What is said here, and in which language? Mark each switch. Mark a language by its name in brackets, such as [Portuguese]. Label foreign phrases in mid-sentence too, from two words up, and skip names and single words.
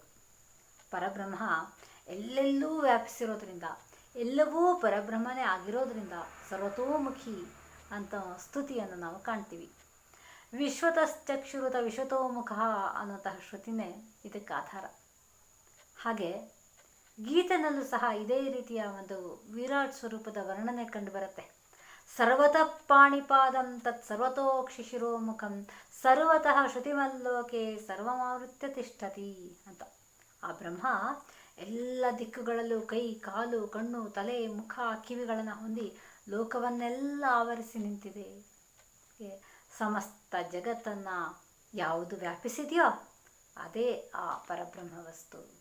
[Kannada] ಪರಬ್ರಹ್ಮ ಎಲ್ಲೆಲ್ಲೂ ವ್ಯಾಪಿಸಿರೋದ್ರಿಂದ, ಎಲ್ಲವೂ ಪರಬ್ರಹ್ಮನೇ ಆಗಿರೋದ್ರಿಂದ ಸರ್ವತೋಮುಖಿ ಅಂತ ಸ್ತುತಿಯನ್ನು ನಾವು ಕಾಣ್ತೀವಿ. [Sanskrit] ವಿಶ್ವತಶ್ಚಕ್ಷುರುತ ವಿಶ್ವತೋಮುಖ [Kannada] ಅನ್ನೋಂತಹ ಶ್ರುತಿನೇ ಇದಕ್ಕೆ ಆಧಾರ. ಹಾಗೆ ಗೀತೆನಲ್ಲೂ ಸಹ ಇದೇ ರೀತಿಯ ಒಂದು ವಿರಾಟ್ ಸ್ವರೂಪದ ವರ್ಣನೆ ಕಂಡುಬರುತ್ತೆ. [Sanskrit] ಸರ್ವತಃ ಪಾಣಿಪಾದಂ ತತ್ ಸರ್ವತೋಕ್ಷಿ ಶಿರೋಮುಖಂ ಸರ್ವತಃ ಶ್ರುತಿಮಲ್ಲೋಕೆ ಸರ್ವಮಾವೃತ್ಯ ತಿಷ್ಠತಿ ಅಂತ. [Kannada] ಆ ಬ್ರಹ್ಮ ಎಲ್ಲ ದಿಕ್ಕುಗಳಲ್ಲೂ ಕೈ, ಕಾಲು, ಕಣ್ಣು, ತಲೆ, ಮುಖ, ಕಿವಿಗಳನ್ನು ಹೊಂದಿ ಲೋಕವನ್ನೆಲ್ಲ ಆವರಿಸಿ ನಿಂತಿದೆ. ಸಮಸ್ತ ಜಗತ್ತನ್ನು ಯಾವುದು ವ್ಯಾಪಿಸಿದೆಯೋ ಅದೇ ಆ ಪರಬ್ರಹ್ಮ ವಸ್ತು.